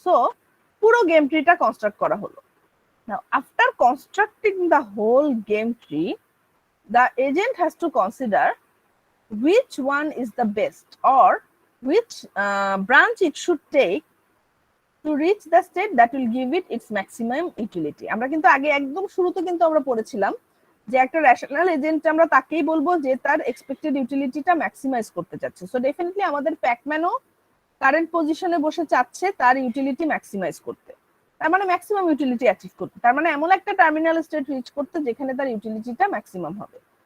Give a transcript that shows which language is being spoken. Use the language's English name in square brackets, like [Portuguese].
[Bangla] So পুরো game ট্রিটা construct করা হলো। [English] Now after constructing the whole game tree, the agent has to consider which one is the best, or which branch it should take to reach the state that will give it its maximum utility. [Bangla] আমরা কিন্তু আগে একদম শুরুতে কিন্তু আমরা পড়েছিলাম যে একটা রেশনাল এজেন্ট আমরা তাকেই বলবো যে তার এক্সপেক্টেড ইউটিলিটিটা ম্যাক্সিমাইজ করতে চাচ্ছে। সো ডেফিনেটলি আমাদের প্যাকম্যানও কারেন্ট পজিশনে বসে চাচ্ছে তার ইউটিলিটি ম্যাক্সিমাইজ করতে, তার মানে ম্যাক্সিমাম ইউটিলিটি অ্যাচিভ করতে, তার মানে এমন একটা টার্মিনাল স্টেট রিচ করতে যেখানে তার ইউটিলিটিটা ম্যাক্সিমাম হবে।